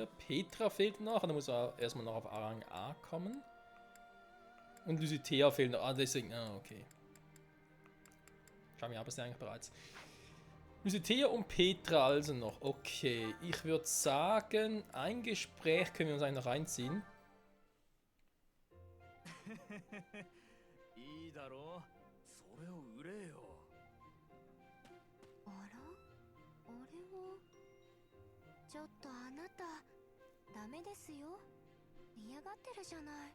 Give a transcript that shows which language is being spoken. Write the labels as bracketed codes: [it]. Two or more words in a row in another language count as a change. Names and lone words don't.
[de] Petra fehlt noch, da muss er erstmal noch auf Rang A kommen. Und Lucitea fehlt noch, deswegen, okay. Schau mir ab, ist ja eigentlich bereits. Lucitea und Petra also noch, okay. Ich würde sagen, ein Gespräch können wir uns eigentlich noch reinziehen. [ja] いいだろう、それを売れよ。ちょっとあなたダメですよ。嫌がってるじゃない。